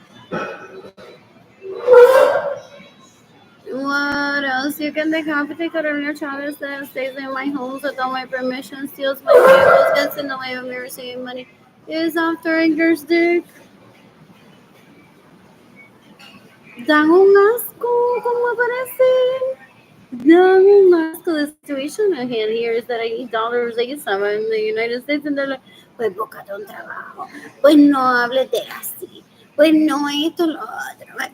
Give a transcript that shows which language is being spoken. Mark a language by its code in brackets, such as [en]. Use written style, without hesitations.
[en] What else? you can decapitate Carolina Chavez that stays in my homes without my permission, steals my vehicles, gets in the way of me receiving money, is after Edgar's dick. [es] Dan un asco, ¿cómo aparecen? Dan un asco. [en] The situation at hand here is that I need dollars ASAP. I'm in the United States and they're like, [es] pues búscate un trabajo, pues no hables de así, pues no esto, lo otro.